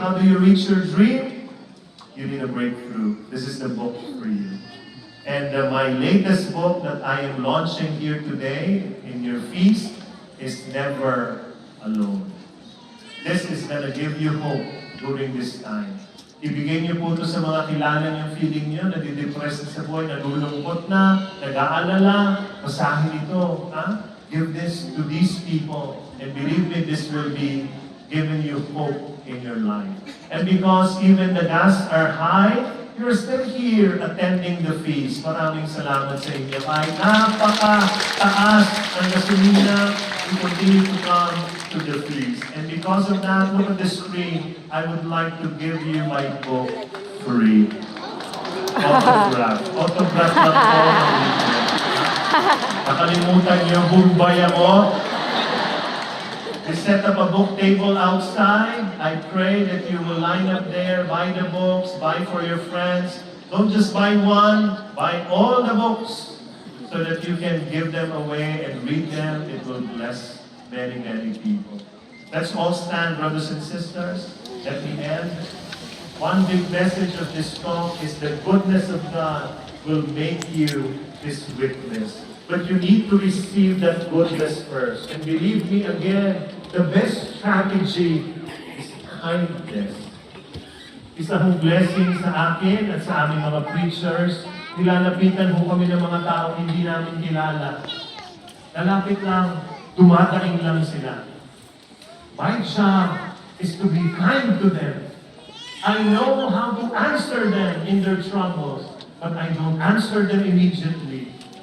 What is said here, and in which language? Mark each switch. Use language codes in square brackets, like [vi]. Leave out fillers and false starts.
[en] How do you reach your dream? You need a breakthrough. This is the book for you. And my latest book that I am launching here today in your feast is Never Alone. This is gonna give you hope during this time. [tl] Ibigay niyo po ito sa mga kilala niyong feeling niyo, nadidepress na sa buhay, nalulungkot na, nag-aalala. Basahin ito. Ha? [en] Give this to these people. And believe me, this will be giving you hope in your life. And because even the gas are high, you're still here attending the feast. [tl] Maraming salamat sa inyo. Kahit napaka-taas ang gasolina, [en] you continue to come to the feast. [tl] And because of that, look at the screen. I would like to give you my book free. Autograph. Autograph na po. Nakalimutan niyo, bumbay ako. [en] We set up a book table outside. I pray that you will line up there, buy the books, buy for your friends. Don't just buy one, buy all the books so that you can give them away and read them. It will bless many, many people. Let's all stand, brothers and sisters. At the end, one big message of this talk is the goodness of God will make you His witness. But you need to receive that goodness first. And believe me again, the best strategy is kindness. [tl] Isa hong blessing sa akin at sa aming mga preachers, nilalapitan ho kami ng mga taong hindi namin kilala. Lalapit lang, dumadaing lang sila. [en] My job is to be kind to them. I know how to answer them in their troubles, but I don't answer them immediately.